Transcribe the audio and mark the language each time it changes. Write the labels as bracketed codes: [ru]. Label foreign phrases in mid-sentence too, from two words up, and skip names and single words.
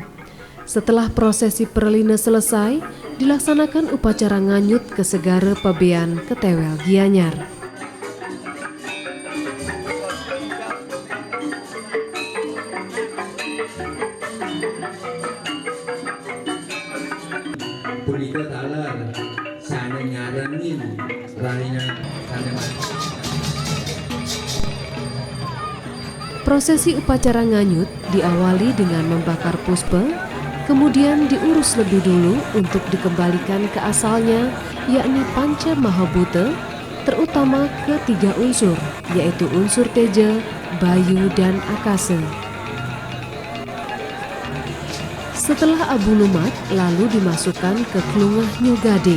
[id] Setelah prosesi perline selesai, dilaksanakan upacara nganyut ke segara pabean Ketewel Gianyar. Punika talar sana nyaranin raya sana. Prosesi upacara nganyut diawali dengan membakar puspe, kemudian diurus lebih dulu untuk dikembalikan ke asalnya, yakni Panca Mahabhuta, terutama ke 3 unsur, yaitu unsur teja, bayu, dan akasa. Setelah abu lumat, lalu dimasukkan ke klungah Nyugading.